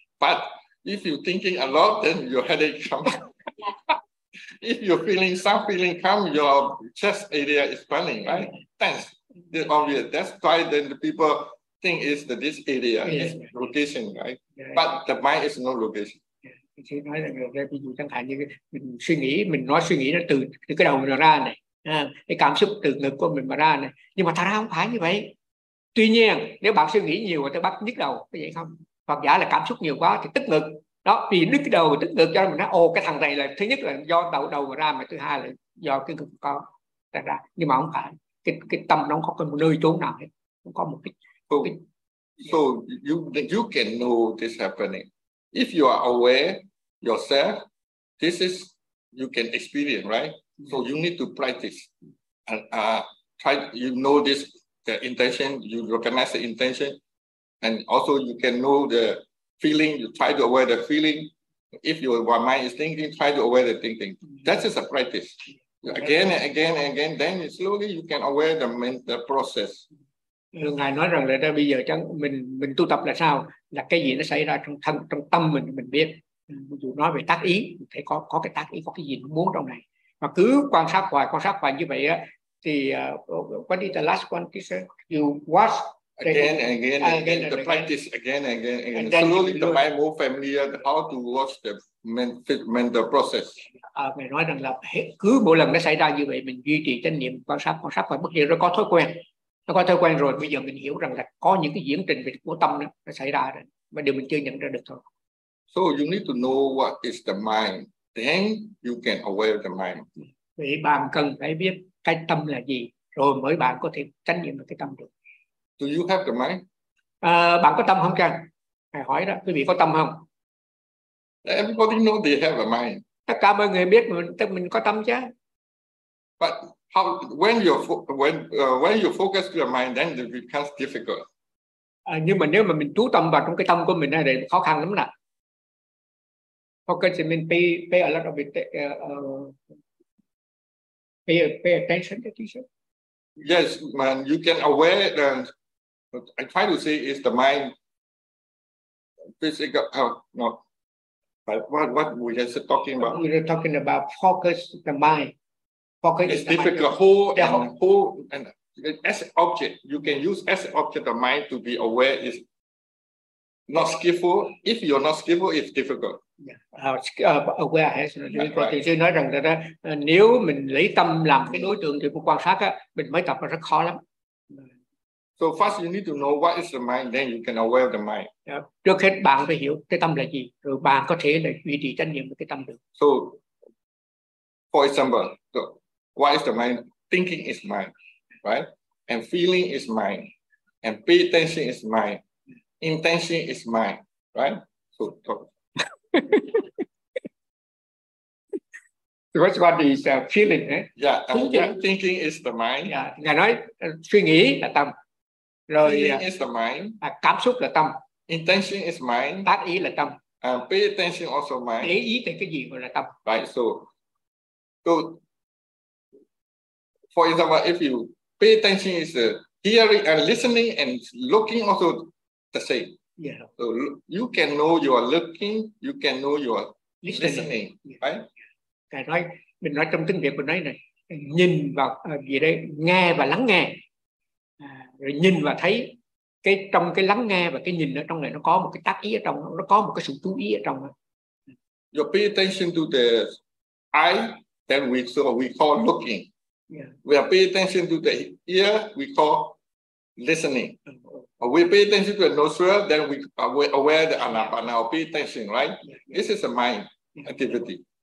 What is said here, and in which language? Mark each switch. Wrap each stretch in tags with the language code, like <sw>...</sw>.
<en>But if you thinking a lot, then your headache comes. If you're feeling some feeling come, your chest area is swelling, right? Tense. The obvious. That's why then the people think is that this area is location, right? Yeah. But the mind is no location.</en> <vi>Chị nói là ví dụ chẳng hạn như mình suy nghĩ, mình nói suy nghĩ nó từ cái đầu mình ra này, cái cảm xúc từ ngực của mình mà ra này. Nhưng mà thật ra không phải như vậy. Tuy nhiên nếu bạn suy nghĩ nhiều thì bắt nhức đầu, có vậy không? Hoặc giả là cảm xúc nhiều quá thì tức ngực. Đó, vì nhức đầu tức ngực cho nên mình nói ồ cái thằng này là thứ nhất là do đầu mà ra, mà thứ hai là do cái ngực có ra ra. Nhưng mà không phải, cái tâm nó không có một nơi chỗ nào hết. Không có một cái...</vi> <en>So you can know this happening. If you are aware yourself, this is you can experience, right? Yeah. So you need to practice and try. You know this the intention. You recognize the intention, and also you can know the feeling. You try to aware the feeling. If your mind is thinking, try to aware the thinking. That is a practice. Yeah. Again and again and again. Then slowly you can aware the process.</en> <vi>Ngài nói rằng là bây giờ chẳng mình tu tập là sao, là cái gì nó xảy ra trong thân, trong tâm mình biết. Dù nói về tác ý thì có cái tác ý, có cái gì nó muốn trong này, mà cứ quan sát hoài như vậy á thì</vi> <en>what is the last one, you watch again and again the practice again. Slowly the mind more familiar how to watch the mental process.</en> <vi>Mày nói rằng là cứ mỗi lần nó xảy ra như vậy mình duy trì chánh niệm, quan sát và bất kỳ nó có thói quen. Nó có thói quen rồi, bây giờ mình hiểu rằng là có những cái diễn trình về của tâm đó, nó xảy ra rồi, mà điều mình chưa nhận ra được thôi.</vi> <en>So you need to know what is the mind, then you can aware the mind.</en> <vi>Vậy bạn cần phải biết cái tâm là gì, rồi mới bạn có thể chánh niệm được cái tâm được.</vi> <en>Do you have the mind?</en> <vi>Bạn có tâm không cần? Hãy hỏi đó, quý vị có tâm không?</vi> <en>Everybody know they have a mind.</en> <vi>Tất cả mọi người biết mình có tâm chứ.</vi> <en>But how when you focus your mind, then it becomes difficult.</en> <vi>Nhưng mà nếu mà mình chú tâm vào trong cái tâm của mình thì khó khăn lắm nè.</vi> <en>Focus mình pay a lot of it, pay attention to this. Yes, man, you can aware that. I try to say is the mind physical? No. But what we just talking about? We're talking about focus the mind. It's difficult. Whole and as object, you can use as object of mind to be aware is not skillful. If you're not skillful, it's difficult. Awareness.</en> <vi>Chứ nói rằng là nếu mình lấy tâm làm cái đối tượng thì quan sát á, mình mới tập là rất khó lắm.</vi> <en>So first, you need to know what is the mind, then you can aware of the mind.</en> <vi>Trước hết bạn phải hiểu cái tâm là gì, rồi bạn có thể là duy trì trách nhiệm với cái tâm được.</vi> <en>So, for example. So, what is the mind? Thinking is mind, right? And feeling is mind. And pay attention is mind. Intention is mind, right? So talk. The first one is feeling, eh? Thinking is the mind.</en> <vi>Yeah. Ngài nói suy nghĩ là tâm. Rồi,</vi> <en>feeling is the mind.</en> <vi>Cảm xúc là tâm.</vi> <en>Intention is mind.</en> <vi>Tác ý là tâm.</vi> <en>And pay attention also mind.</en> <vi>Để ý tới cái gì gọi là tâm.</vi> <en>Right, so for example, if you pay attention is hearing and listening and looking also the same. Yeah. So you can know you are looking, you can know you are listening. Right?</en> <vi>Cái nói mình nói trong tiếng Việt mình nói này, nhìn vào gì đây, nghe và lắng nghe. Rồi nhìn và thấy cái trong cái lắng nghe và cái nhìn ở trong này nó có một cái tác ý ở trong, nó có một cái sự chú ý ở trong.</vi> <en>You pay attention to the eye, then we call looking. Yeah. We are pay attention to the ear, we call listening. We pay attention to the nostril, then we are aware the anapana, or pay attention, right? Yeah. This is a mind activity.</en>